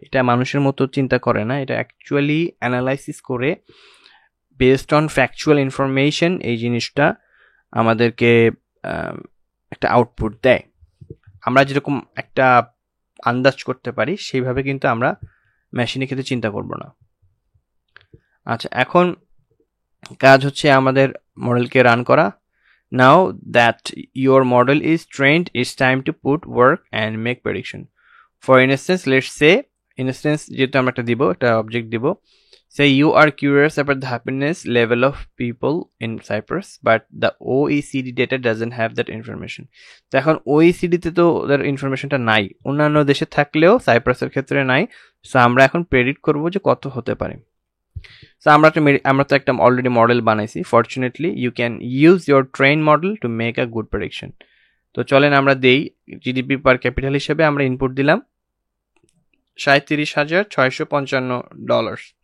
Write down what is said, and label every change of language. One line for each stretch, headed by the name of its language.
Bangla: এটা মানুষের মতো চিন্তা করে না, এটা অ্যাকচুয়ালি অ্যানালাইসিস করে বেসড অন ফ্যাকচুয়াল ইনফরমেশন এই জিনিসটা আমাদেরকে একটা আউটপুট দেয়। আমরা যেরকম একটা আন্দাজ করতে পারি সেইভাবে কিন্তু আমরা মেশিনের ক্ষেত্রে চিন্তা করব না। আচ্ছা, এখন কাজ হচ্ছে আমাদের মডেলকে রান করা।
English: Now that your model is trained, it's time to put work and make prediction. For instance, let's say
Bangla: যেহেতু আমরা একটা অবজেক্ট দিব,
English: say you are curious about the happiness level of people in Cyprus, but the OECD data doesn't have that information.
Bangla: তো এখন OECD তে তো ওদের ইনফরমেশনটা নাই, অন্যান্য দেশে থাকলেও সাইপ্রাসের ক্ষেত্রে নাই। সো আমরা এখন প্রেডিক্ট করব যে কত হতে পারে। So আমরা তো একটা অলরেডি মডেল বানাইছি।
English: Fortunately you can use your train model to make a good prediction.
Bangla: তো চলেন আমরা দেই, জিডিপি পার ক্যাপিটাল হিসেবে আমরা ইনপুট দিলাম $37,655।